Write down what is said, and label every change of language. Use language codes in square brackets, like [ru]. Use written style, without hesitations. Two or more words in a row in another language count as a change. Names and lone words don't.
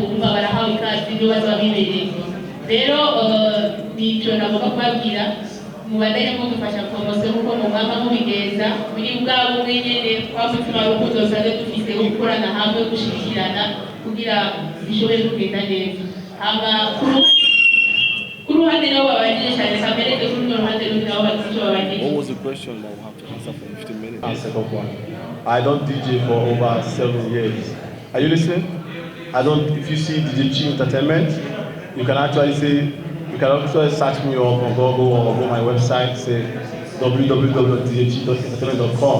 [rn] Umva barahawe ikaze ibyo bazaba bibereye. Rero nicyo nagomba kubabwira, mubandanye mudufasha promosiyo kuko mugamba mubigeza muri bwa bumwe nyene kwa mutima w'urukundo dusanzwe dufise wo gukorana hamwe, gushigikirana kugira bishobore kugenda neza. Ku ruhande nabo babagije cyane kamerete, kuri urwo ruhande nabo bagije babagije. [en] What was the question that we have to answer for 15 minutes? Answer that one. I don't DJ for over 7 years. Are you listening? If you see DJ Chi Entertainment, you can actually search me up on Google or go my website, say www.djchi.entertainment.com.